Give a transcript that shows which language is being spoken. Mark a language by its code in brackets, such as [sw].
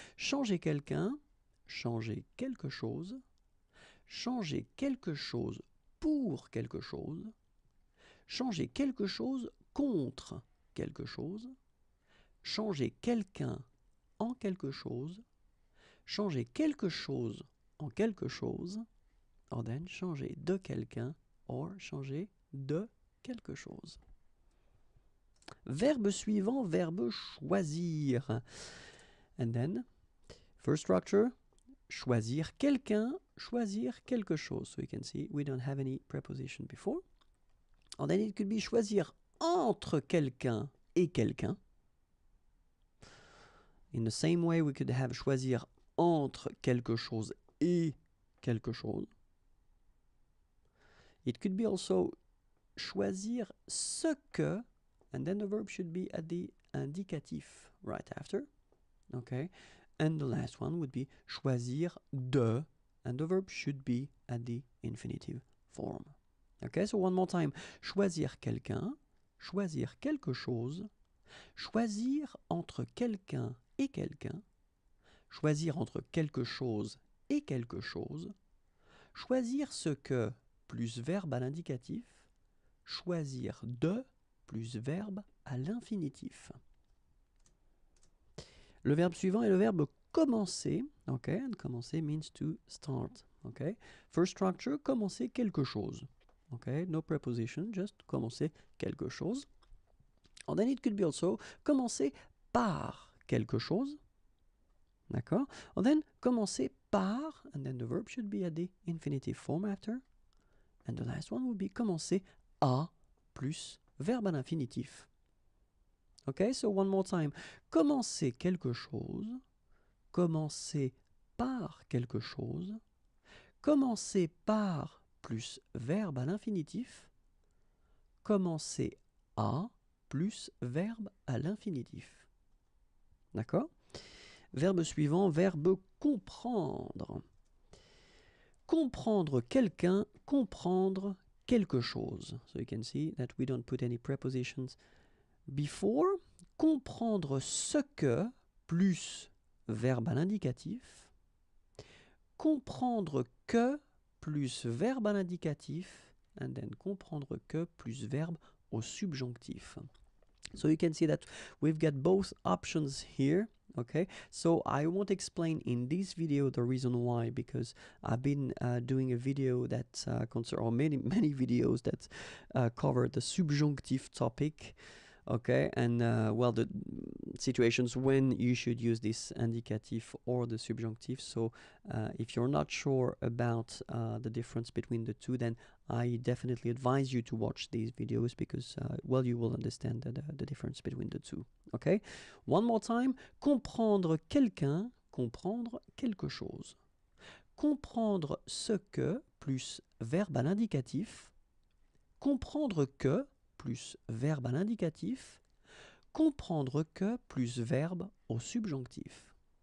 [fr] Changer quelqu'un, changer quelque chose, changer quelque chose pour quelque chose, changer quelque chose contre quelque chose, changer quelqu'un en quelque chose, changer quelque chose en quelque chose, [en] or then [fr] changer de quelqu'un, or changer de quelque chose. Verbe suivant, verbe choisir. [en] And then, first structure, [fr] choisir quelqu'un, choisir quelque chose. [en] So you can see we don't have any preposition before. And then it could be [fr] choisir entre quelqu'un et quelqu'un. [en] In the same way, we could have [fr] choisir entre quelque chose [en] et quelque chose. It could be also [fr] choisir ce que, [en] and then the verb should be at the indicatif right after. Okay, and the last one would be [fr] choisir de, [en] and the verb should be at the infinitive form. Okay, so one more time. [fr] Choisir quelqu'un, choisir quelque chose, choisir entre quelqu'un et quelqu'un, choisir entre quelque chose et quelque chose, choisir ce que plus verbe à l'indicatif, choisir de plus verbe à l'infinitif. Le verbe suivant est le verbe commencer. [en] Ok, and commencer means to start. Ok, first structure, [fr] commencer quelque chose. [en] Ok, no preposition, just commencer quelque chose. And then it could be also [fr] commencer par quelque chose. D'accord? [en] And then [fr] commencer par, [en] and then the verb should be at the infinitive form after. And the last one would be [fr] commencer à plus verbe à l'infinitif. [en] Okay, so one more time. [fr] Commencer quelque chose, commencer par quelque chose, commencer par plus verbe à l'infinitif, commencer à plus verbe à l'infinitif. D'accord? Verbe suivant, verbe comprendre. Comprendre quelqu'un, comprendre quelque chose. [en] So you can see that we don't put any prepositions before. [fr] Comprendre ce que plus verbe à l'indicatif. Comprendre que plus verbe à l'indicatif. [en] And then [fr] comprendre que plus verbe au subjonctif. [en] So you can see that we've got both options here. Okay, so I won't explain in this video the reason why, because I've been doing a video that or many videos that cover the subjunctive topic. Okay, and well, the situations when you should use this indicative or the subjunctive. So if you're not sure about the difference between the two, then I definitely advise you to watch these videos, because well, you will understand the difference between the two. Okay, one more time. [fr] Comprendre quelqu'un, comprendre quelque chose. Comprendre ce que plus verbe à l'indicatif. Comprendre que plus verbe à l'indicatif, comprendre que plus verbe au subjonctif.